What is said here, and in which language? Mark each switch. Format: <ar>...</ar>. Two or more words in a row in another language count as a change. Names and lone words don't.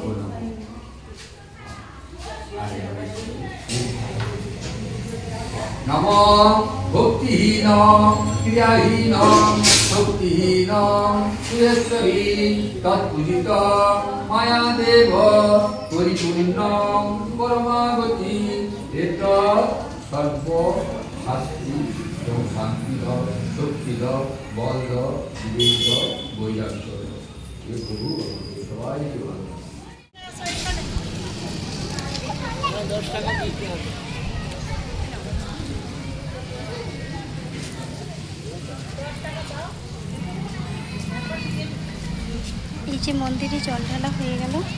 <sa>नमो भक्तिहीन क्रियाहीन शक्तिहीन सुरेश्वरी तत्पूजित माया देव परिपूर्ण परमागति एक सर्व शास्त्री</sa> <bn>এবং শান্তি দাও শক্তি দাও বল দাও বিবেক দাও বৈরাগ্য দাও এ প্রভু সবাইকে ভালো এই যে মন্দিরে জল ঢালা হয়ে গেল।</bn>